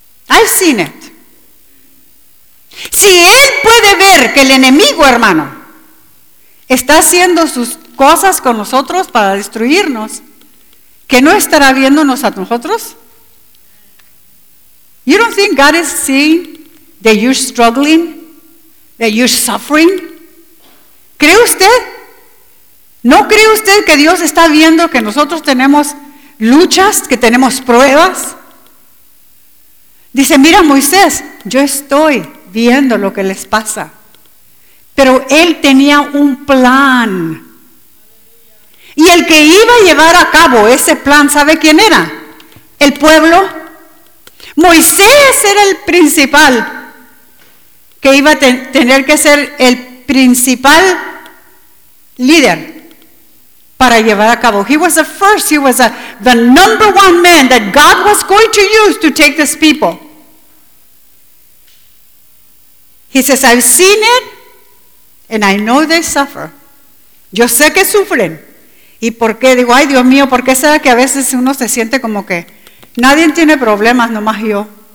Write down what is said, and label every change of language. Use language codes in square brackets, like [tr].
[en] I've seen it. [es] Si él puede ver que el enemigo, hermano, está haciendo sus cosas con nosotros para destruirnos, ¿que no estará viéndonos a nosotros? [en] You don't think God is seeing that you're struggling, that you're suffering? [es] ¿Cree usted? ¿No cree usted que Dios está viendo que nosotros tenemos luchas, que tenemos pruebas? Dice, mira Moisés, yo estoy viendo lo que les pasa. Pero él tenía un plan. Y el que iba a llevar a cabo ese plan, ¿sabe quién era? El pueblo. Moisés era el principal que iba a tener que ser el principal líder para llevar a cabo. [en] He was the first, he was the number one man that God was going to use to take this people. He says, I've seen it and I know they suffer. [es] Yo sé que sufren. ¿Y por qué? Digo, ay Dios mío, ¿por qué será que a veces uno se siente como que nadie tiene problemas, nomás yo?